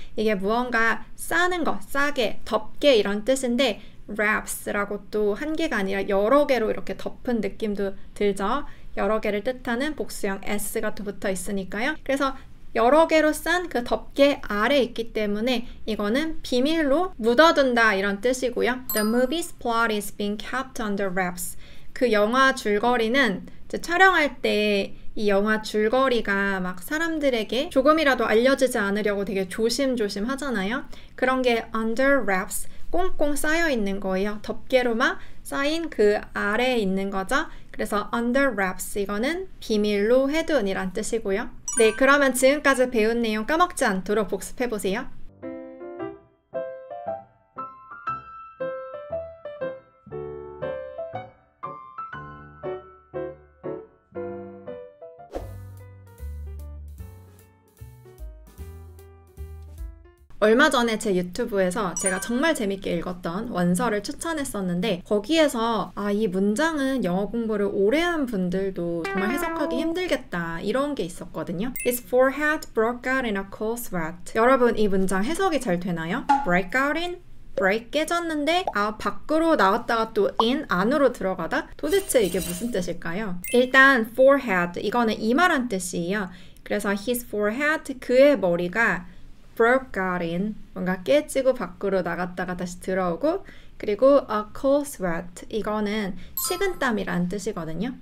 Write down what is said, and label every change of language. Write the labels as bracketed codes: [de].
[ko] 이게 무언가 싸는 거, 싸게, 덮게 이런 뜻인데 wraps라고 또 한 개가 아니라 여러 개로 이렇게 덮은 느낌도 들죠. 여러 개를 뜻하는 복수형 s가 또 붙어 있으니까요. 그래서 여러 개로 싼 그 덮개 아래 있기 때문에 이거는 비밀로 묻어둔다 이런 뜻이고요. [en] The movie's plot is being kept under wraps. [ko] 그 영화 줄거리는 촬영할 때 이 영화 줄거리가 막 사람들에게 조금이라도 알려지지 않으려고 되게 조심조심 하잖아요. 그런 게 [en] under wraps, [ko] 꽁꽁 쌓여 있는 거예요. 덮개로 막 쌓인 그 아래에 있는 거죠. 그래서 [en] under wraps [ko] 이거는 비밀로 해둔이란 뜻이고요. 네, 그러면 지금까지 배운 내용 까먹지 않도록 복습해보세요. 얼마 전에 제 유튜브에서 제가 정말 재밌게 읽었던 원서를 추천했었는데 거기에서 이 문장은 영어 공부를 오래 한 분들도 정말 해석하기 힘들겠다 이런 게 있었거든요. [en] His forehead broke out in a cold sweat. [ko] 여러분 이 문장 해석이 잘 되나요? [en] break out in? [ko] break 깨졌는데 밖으로 나왔다가 또 in 안으로 들어가다? 도대체 이게 무슨 뜻일까요? 일단 forehead 이거는 이마란 뜻이에요. 그래서 [en] his forehead [ko] 그의 머리가 [en] broke out in [ko] 뭔가 깨지고 밖으로 나갔다가 다시 들어오고 그리고 [en] a cold sweat [ko] 이거는 식은땀이라는 뜻이거든요.